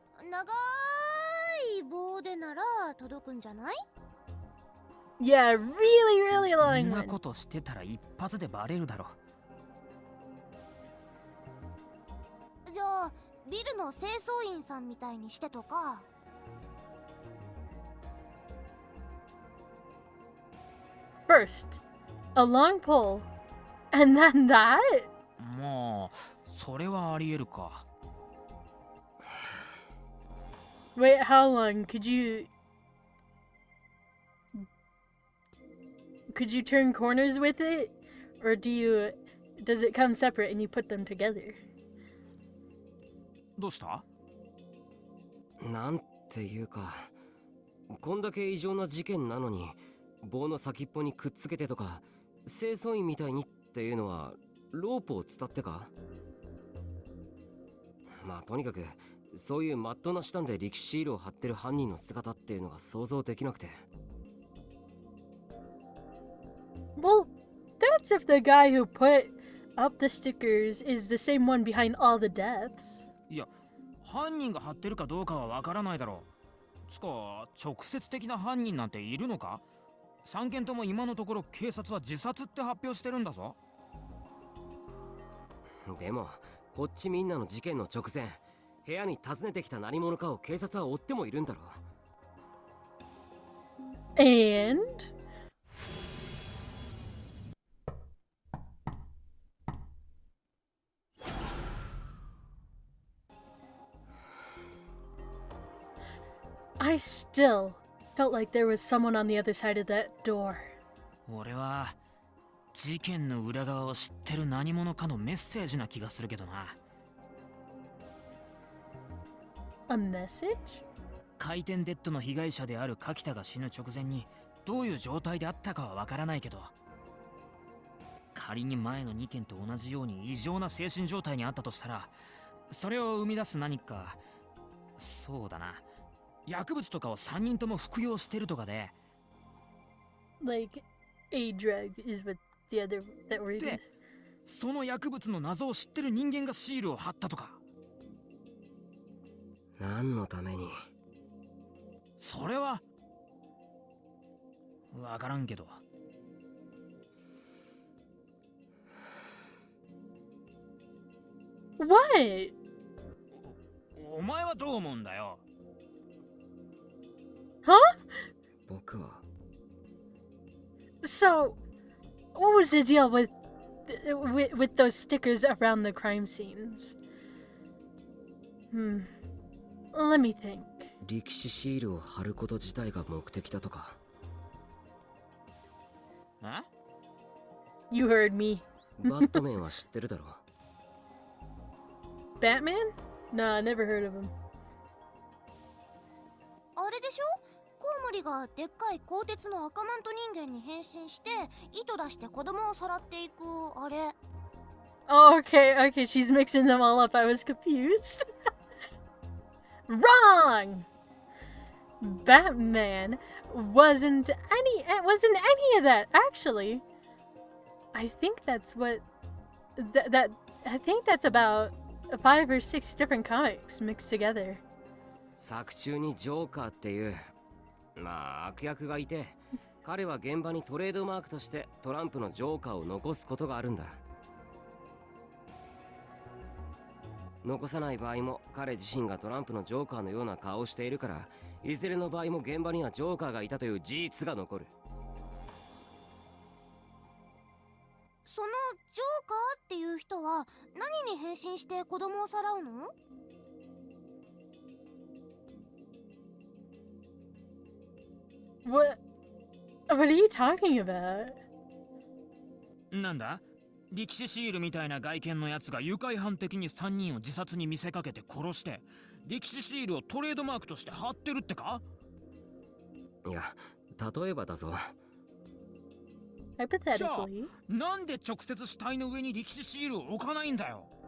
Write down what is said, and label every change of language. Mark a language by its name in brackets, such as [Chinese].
[Japanese] 長い棒でなら届くんじゃない？ [English] Yeah, really long [Japanese] んな [English] one. [Japanese] ことしてたら一発でバレるだろ。じゃあビルの清掃員さんみたいにしてとか。 [English] First, a long pole, and then that? [Japanese] まあ、それはありえるか。 [English] Wait, how long? Could you turn corners with it? Or does it come separate and you put them together? [Japanese] どうした？なんていうか、こんだけ異常な事件なのに棒の先っぽにくっつけてとか清掃員みたいにっていうのはロープを伝ってか？まあとにかくそういうまっとうな手段で力士シールを貼ってる犯人の姿っていうのが想像できなくて。 [English] Well, that's if the guy who put up the stickers is the same one behind all the deaths. [Japanese] いや、犯人が貼ってるかどうかはわからないだろう。つか、直接的な犯人なんているのか？3件とも今のところ警察は自殺って発表してるんだぞ。でもこっちみんなの事件の直前、部屋に訪ねてきた何者かを警察は追ってもいるんだろう。 [English] And I still felt like there was someone on the other side of that door. [Japanese] 俺は事件の裏側を知ってる何者かのメッセージな気がするけどな。 [English] A message? [Japanese] 回転デッドの被害者である柿田が死ぬ直前にどういう状態であったかはわからないけど、仮に前の2件と同じように異常な精神状態にあったとしたら、それを生み出す何か、そうだな、薬物とかを3人とも服用してるとかで、 [English] Like, a drug is what the other that we're [Japanese] で、その薬物の謎を知ってる人間がシールを貼ったとか。何のために？それはわからんけど。 [English] What? [Japanese] お前はどう思うんだよ。 [English] Huh? [Japanese] 僕は [English] So, what was the deal with those stickers around the crime scenes? Let me think. [Japanese] 力士シールを貼ること自体が目的だとか。え？ [English] You heard me. [Japanese] バットメンは知ってるだろう。 [English] Batman? Nah, never heard of him. [Japanese] あれでしょ？コウモリがでっかい鋼鉄の赤マント人間に変身して糸出して子供をさらっていくあれ。 [English] Oh, okay, she's mixing them all up. I was confused. Wrong! Batman wasn't any of that, actually. I think that's what I think that's about 5 or 6 different comics mixed together. [Japanese] 作中にジョーカーっていうまあ悪役がいて、彼は現場にトレードマークとしてトランプのジョーカーを残すことがあるんだ。残さない場合も彼自身がトランプのジョーカーのような顔をしているから、いずれの場合も現場にはジョーカーがいたという事実が残る。そのジョーカーっていう人は何に変身して子供をさらうの？ [English] What are you talking about? [Japanese] なんだ？力士シールみたいな外見のやつが愉快犯的に3人を自殺に見せかけて殺して、力士シールをトレードマークとして貼ってるってか？いや、例えばだぞ。 [English] Hypothetically. [Japanese] なんで直接死体の上に力士シールを置かないんだよ。